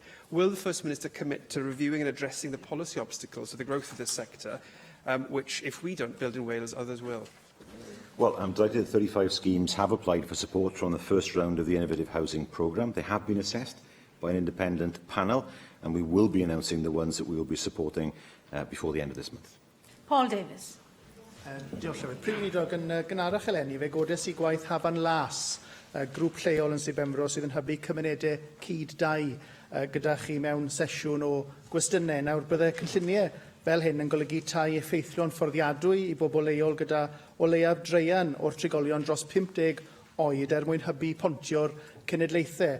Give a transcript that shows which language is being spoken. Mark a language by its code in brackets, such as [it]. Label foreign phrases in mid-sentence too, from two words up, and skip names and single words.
[en] Will the First Minister commit to reviewing and addressing the policy obstacles to the growth of this sector, which, if we don't build in Wales, others will? Well, I'm delighted that 35 schemes have applied for support from the first round of the Innovative Housing Programme. They have been assessed by an independent panel, and we will be announcing the ones that we will be supporting before the end of this month. Paul Davies. [cy] Diolch Llywydd. Prif Weinidog, yn gynharach eleni, fe godes i gwaith Hafan Las, grŵp lleol yn Sir Benfro sydd yn hybu cymunedau cyd-dau gyda chi mewn sesiwn o gwestiynau. Nawr, bydde cynlluniau fel hyn yn golygu tai effeithlio'n fforddiadwy i bobl leol gyda o leiaf dreian o'r trigolion dros 50 oed mwyn hybu pontio'r cenedlaethau.